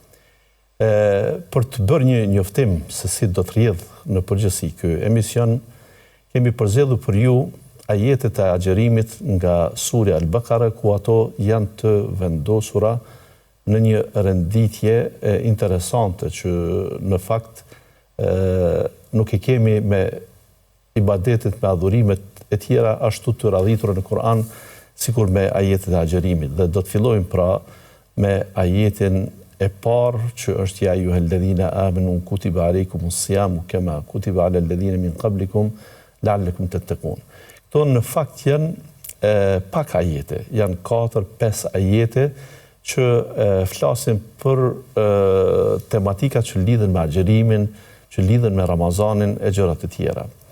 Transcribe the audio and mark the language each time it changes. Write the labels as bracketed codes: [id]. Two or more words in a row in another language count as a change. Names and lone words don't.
[sq] Për të bërë një njoftim se si do të rrjedh në përgjithësi ky emision, kemi përzgjedhur për ju ajetet e agjerimit nga Surja Al-Baqara, ku ato janë të vendosura në një renditje interesante që në fakt nuk e kemi me ibadetet, me adhurimet e tjera ashtu të radhitura në Kur'an, sikur me ajetet e agjerimit. Dhe do të fillojmë pra me ajetin e parë që është [ar] يا أيها الذين آمنوا كتب عليكم الصيام كما كتب على الذين من قبلكم لعلكم تتقون. [sq] Këto në fakt janë pak ajete, janë 4-5 ajete që flasin për tematika që lidhen me agjerimin, që lidhen me Ramazanin e gjëra të tjera.